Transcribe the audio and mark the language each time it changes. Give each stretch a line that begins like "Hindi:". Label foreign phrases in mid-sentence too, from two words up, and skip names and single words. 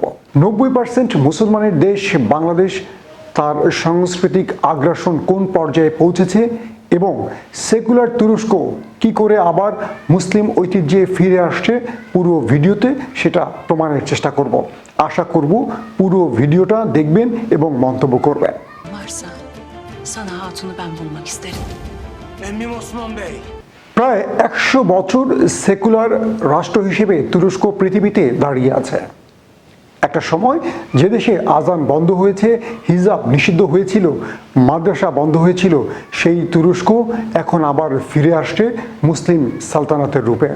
Bangla: 90% মুসলমানের দেশ বাংলাদেশ, তার সাংস্কৃতিক আগ্রাসন কোন পর্যায়ে পৌঁছেছে এবং সেকুলার তুরস্ক কি করে আবার মুসলিম ঐতিহ্যে ফিরে আসছে, পুরো ভিডিওতে সেটা প্রমাণের চেষ্টা করব। আশা করব পুরো ভিডিওটা দেখবেন এবং মন্তব্য করবেন।
Turkish: Sana hatunu ben bulmak isterim. Emmim Osman Bey.
Bangla: প্রায় 100 বছর সেকুলার রাষ্ট্র হিসেবে তুরস্ক পৃথিবীতে দাঁড়িয়ে আছে। একটা সময় যে দেশে আজান বন্ধ হয়েছে, হিজাব নিষিদ্ধ হয়েছিল, মাদ্রাসা বন্ধ হয়েছিল, সেই তুরস্ক এখন আবার ফিরে আসছে মুসলিম সালতানাতের রূপে।